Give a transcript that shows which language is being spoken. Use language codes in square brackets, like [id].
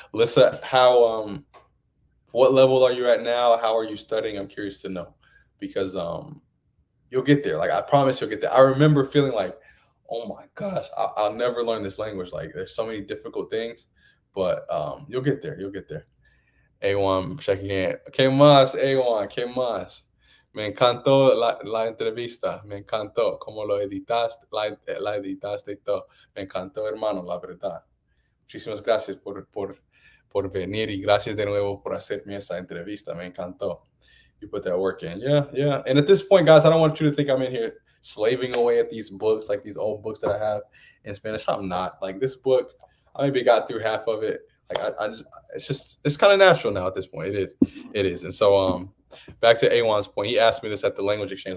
[en] Lissa, what level are you at now? How are you studying? I'm curious to know because you'll get there. Like I promise you'll get there. I remember feeling like, oh my gosh, I'll never learn this language. Like there's so many difficult things, but you'll get there. You'll get there. A1 checking in. [es] ¿Qué más, A1? ¿Qué más? Me encantó la entrevista. Me encantó cómo lo editaste, la editaste y todo. Me encantó, hermano, la verdad. Muchísimas gracias por venir y gracias de nuevo por hacerme esa entrevista. Me encantó. [en] You put that work in. Yeah, yeah. And at this point, guys, I don't want you to think I'm in here slaving away at these books, like these old books that I have in Spanish. I'm not. Like this book, I maybe got through half of it. Like it's kind of natural now at this point. It is. And so back to A1's point, he asked me this at the language exchange.